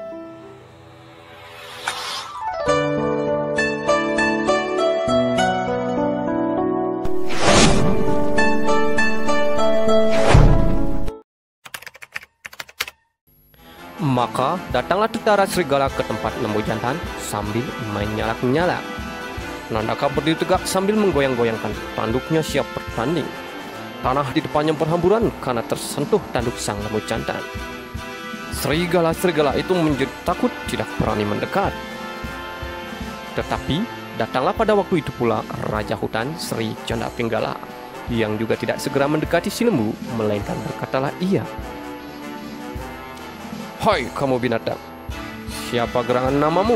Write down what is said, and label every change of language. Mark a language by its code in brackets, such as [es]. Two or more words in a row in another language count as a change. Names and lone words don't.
[id] Maka datanglah tentara serigala ke tempat lembu jantan sambil menyalak-nyalak. Nandaka berdiri tegak sambil menggoyang-goyangkan tanduknya siap bertanding. Tanah di depannya berhamburan karena tersentuh tanduk sang lembu jantan. Serigala-serigala itu menjadi takut, tidak berani mendekat. Tetapi datanglah pada waktu itu pula Raja Hutan Sri Canda Pinggala, yang juga tidak segera mendekati si lembu, melainkan berkatalah ia, "Hai kamu binatang, siapa gerangan namamu?